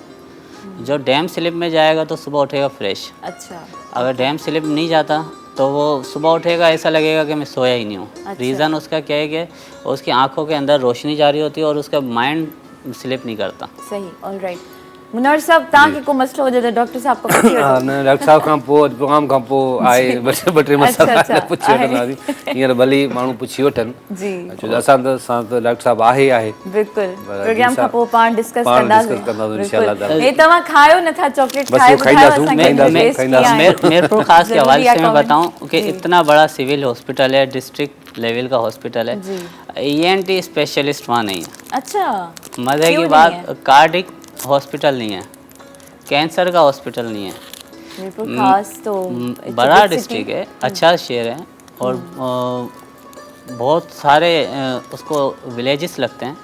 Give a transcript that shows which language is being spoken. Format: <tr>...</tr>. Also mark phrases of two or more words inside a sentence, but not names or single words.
<ur>जो</ur> <en>deep sleep</en> <ur>میں جائے گا تو صبح اٹھے گا فریش. अच्छा। अगर</ur> <en>deep sleep</en> <ur>نہیں جاتا تو وہ صبح اٹھے گا ایسا لگے گا کہ میں سویا ہی نہیں ہوں. अच्छा। ریزن اس کا کیا ہے کہ اس کی آنکھوں کے اندر روشنی جا رہی ہوتی ہے اور اس کا</ur> <en>mind sleep</en> <ur>نہیں کرتا. सही। ऑलराइट।</ur> <sd>मुनवर साहब तव्हांखे को मसलो हुजे त डॉक्टर साहब खां पुछी वठो। न डॉक्टर साहब खां पोइ प्रोग्राम खां पोइ आहे ॿ टे मसइला अच्छा, पुछी वठंदासीं। हींअर भली माण्हू पुछी वठनि जी छो जो असां त डॉक्टर साहब आहे ई आहे। बिल्कुल पर प्रोग्राम खां पोइ पाण डिस्कस पाण कंदासीं। डिस्कस कंदासीं</sd> <ar>إن شاء الله تعالى.</ar> <sd>हे तव्हां खायो नथा चॉकलेट बस खाए वो खाईंदासीं, ॿुधायो खाईंदासीं।</sd> <ur>میرپور خاص کے حوالے سے میں comment। بتاؤں کہ اتنا بڑا</ur> <en>civil hospital</en> <ur>ہے,</ur> <en>district level</en> <ur>کا ہسپتال ہے, जी।</ur> <en>ENT specialist</en> <ur>وہاں نہیں ہے. अच्छा मजे क्यों की नहीं बात, है?</ur> <en>cardiac hospital</en> <ur>نہیں ہے، کینسر کا ہسپتال نہیں ہے. मीरपुर खास तो بڑا ڈسٹرکٹ ہے، اچھا شہر ہے اور بہت سارے اس کو ولیجز لگتے ہیں.</ur>